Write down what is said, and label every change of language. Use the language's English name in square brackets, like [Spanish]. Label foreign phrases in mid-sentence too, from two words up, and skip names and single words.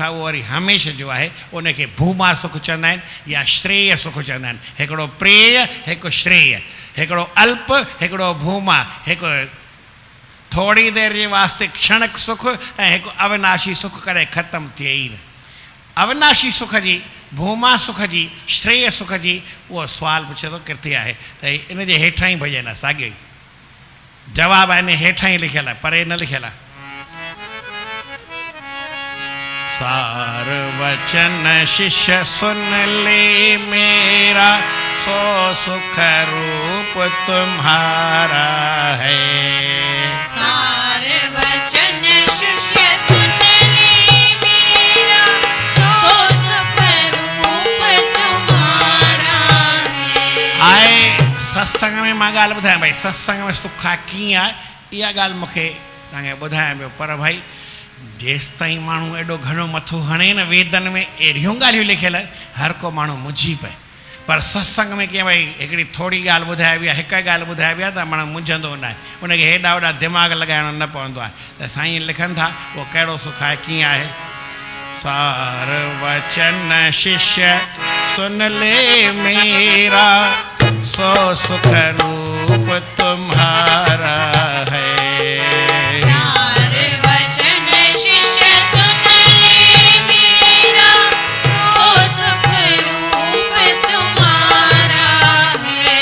[Sindhi] आहे उहो वरी हमेशह जो आहे उनखे भूमा सुख चवंदा आहिनि या श्रेय सुख चवंदा आहिनि हिकिड़ो प्रेय हिकु श्रेय हिकिड़ो अल्प हिकिड़ो भूमा हिकु थोरी देरि जे वास्ते क्षणिक सुख ऐं हिकु अविनाशी सुख कॾहिं ख़तमु थिए ई न अविनाशी सुख जी भूमा सुख जी श्रेय सुख जी उहो सुवालु पुछे थो किथे आहे त इन जे हेठां ई भॼन आहे साॻियो ई जवाबु आहे इन हेठां ई लिखियलु आहे परे न लिखियलु आहे [Hindi] सार वचन शिष्य सुन ले मेरा सो सुख रूप तुम्हारा है सार वचन शिष्य सुन ले मेरा सो सुख रूप तुम्हारा है। [Sindhi] आए सत्संग में मां ॻाल्हि ॿुधायां भाई सत्संग में सुख आहे कीअं आहे इहा ॻाल्हि मूंखे तव्हांखे ॿुधायां पियो पर भाई जेसि ताईं माण्हू एॾो घणो मथो हणे न वेदन में अहिड़ियूं ॻाल्हियूं लिखियल आहिनि हर को माण्हू मुंझी पए पर सत्संग में कीअं भई हिकिड़ी थोरी ॻाल्हि ॿुधाइबी आहे हिकु ॻाल्हि ॿुधाइबी आहे त माण्हू मुंझंदो न आहे उनखे हेॾा होॾा दिमाग़ लॻाइणो न पवंदो आहे त साईं लिखनि था उहो कहिड़ो सुख आहे कीअं आहे [Hindi] सार वचन शिष्य सुन ले मेरा सो सुख रूप तुम्हारा है सार वचन शिष्य सुन ले मेरा सो सुख रूप तुम्हारा है।